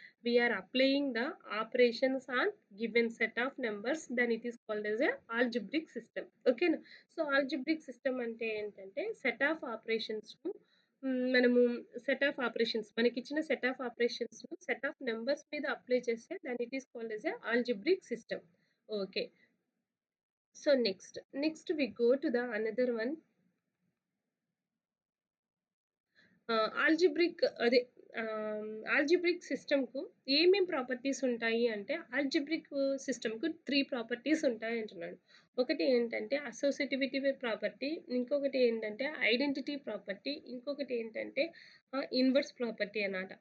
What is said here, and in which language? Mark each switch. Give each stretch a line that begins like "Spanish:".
English: We are applying the operations on given set of numbers then it is called as a algebraic system. ఓకేనా?
Telugu: So, algebraic system అంటే ఏంటంటే set of ఆపరేషన్స్‌ను మనము set of operations మనకిచ్చిన set of ఆపరేషన్స్‌ను set of numbers మీద apply చేస్తే
English: Then it is called as a algebraic system. Okay. So next we go to the another one.
Telugu: Algebraic అదే algebraic సిస్టమ్‌కు ఏమేం properties ఉంటాయి అంటే, algebraic సిస్టమ్‌కు 3 ప్రాపర్టీస్ ఉంటాయి అంటున్నాడు. ఒకటి ఏంటంటే అసోసియేటివిటీ ప్రాపర్టీ, ఇంకొకటి ఏంటంటే ఐడెంటిటీ ప్రాపర్టీ, ఇంకొకటి ఏంటంటే ఇన్వర్స్ ప్రాపర్టీ అన్నమాట.